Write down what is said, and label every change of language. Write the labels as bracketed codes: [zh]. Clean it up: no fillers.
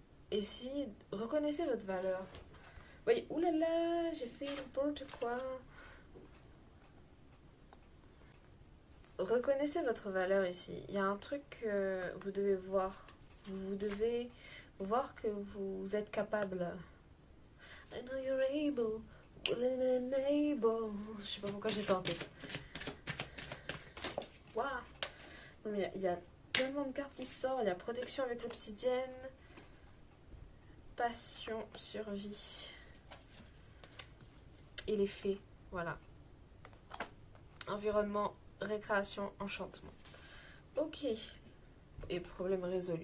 [fr] Et si, reconnaissez votre valeur. Oui, oulala, j'ai fait n'importe quoi. Reconnaissez votre valeur ici. Il y a un truc que vous devez voir. Vous devez voir que vous êtes capable. [en] I know you're able, willing and able. [fr] Je sais pas pourquoi j'ai ça en tête. Waouh. Non mais il y a tellement de cartes qui sortent. Il y a protection avec l'obsidienne. Passion, survie. Et les fées. Voilà. Environnement, récréation, enchantement. Ok. Et problème résolu.